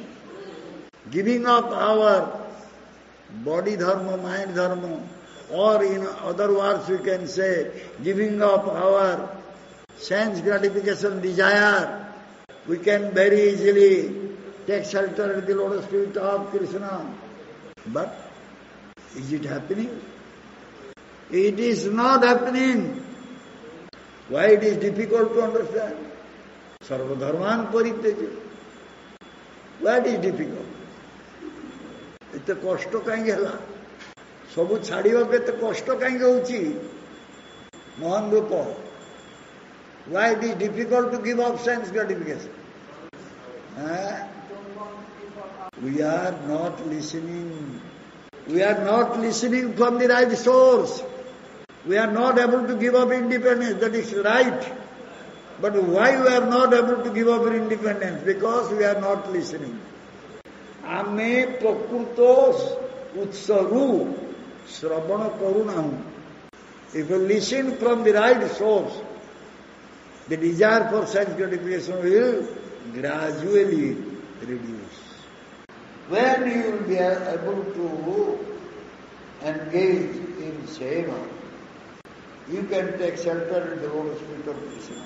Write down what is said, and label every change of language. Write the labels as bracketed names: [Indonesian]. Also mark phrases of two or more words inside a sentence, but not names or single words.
[English] Giving up our body dharma, mind dharma, or in other words we can say, giving up our sense gratification desire, we can very easily take shelter at the lotus feet of Krishna. But is it happening? It is not happening. Why it is difficult to understand? [Sanskrit] Sarvadharman paritejya. [English] Why it is difficult? [Odia] ଏତେ କଷ୍ଟ କାହିଁକି ହେଲା? ସବୁ ଛାଡ଼ିବାକୁ ଏତେ କଷ୍ଟ କାହିଁକି ହେଉଛି? ମହାନ ରୂପ. [English] Why it is difficult to give up sense gratification? We are not listening. We are not listening from the right source. We are not able to give up independence. That is right. But why we are not able to give up independence? Because we are not listening. [Odia] ଆମେ ପ୍ରକୃତ ଉତ୍ସରୁ ଶ୍ରବଣ କରୁନାହୁଁ. [English] If you listen from the right source, the desire for sense gratification will gradually reduce. When you will be able to engage in seva, you can take shelter in the lotus feet of Krishna.